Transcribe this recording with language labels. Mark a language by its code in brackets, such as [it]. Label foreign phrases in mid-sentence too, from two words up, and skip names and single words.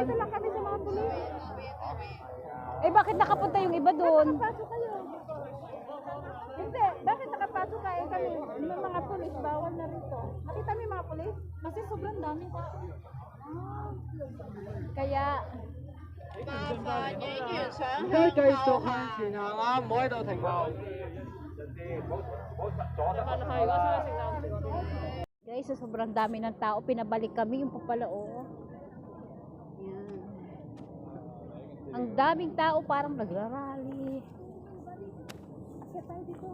[tl] Dito lang kami sa mga pulis. Eh, bakit nakapunta yung iba doon? Pasok kayo. Hindi, bakit nakapasok kayo kami? Yung mga pulis, bawal na rito. Nakita mo yung mga pulis? Kasi sobrang dami tao. Kaya, [yue] 而家繼續向前行啊，唔好喺度停留。 [tl] guys, sa sobrang dami ng tao, pinabalik kami yung papalao. Yan. Ang daming tao, parang nagrarally. Akit tayo dito.